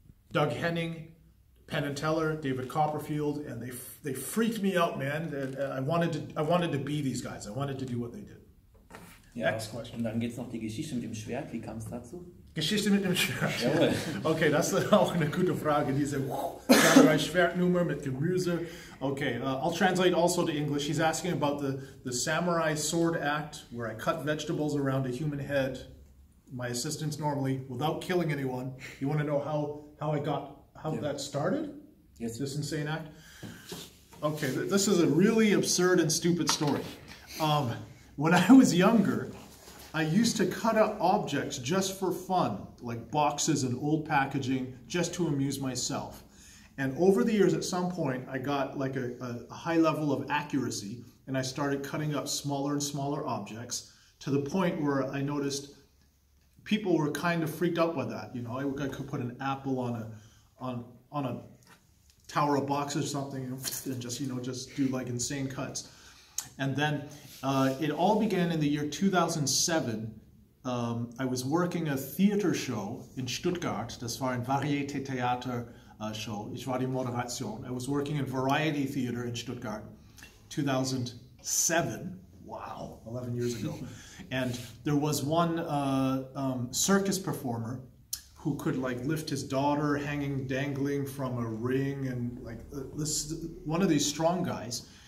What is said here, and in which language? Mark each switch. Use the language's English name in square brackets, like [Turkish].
[English] Doug Henning, Penn Teller, David Copperfield, and they freaked me out, man. I wanted to be these guys. I wanted to do what they did. [German] Ja, [English] next question. [German] Und dann geht's noch die Geschichte mit dem Schwert. Wie kam es dazu? Geschichte mit dem Schwert. Jawohl. Okay, das ist auch eine gute Frage. Diese Samurai-Schwertnummer mit Gemüse. [English] Okay, I'll translate also to English. He's asking about the samurai sword act where I cut vegetables around a human head. My assistants normally, without killing anyone. You want to know how that started? Yes. This insane act? Okay, this is a really absurd and stupid story. When I was younger, I used to cut up objects just for fun, like boxes and old packaging, just to amuse myself. And over the years, at some point, I got like a high level of accuracy, and I started cutting up smaller and smaller objects to the point where I noticed people were kind of freaked out by that. You know, I could put an apple on a tower of boxes or something, and just do like insane cuts. And then it all began in the year 2007. I was working a theater show in Stuttgart. [German] Das war ein Varieté-Theater-Show. Ich war die Moderation. [English] I was working in Variety Theater in Stuttgart, 2007. Wow, 11 years ago. And there was one circus performer who could like lift his daughter dangling from a ring, and like one of these strong guys.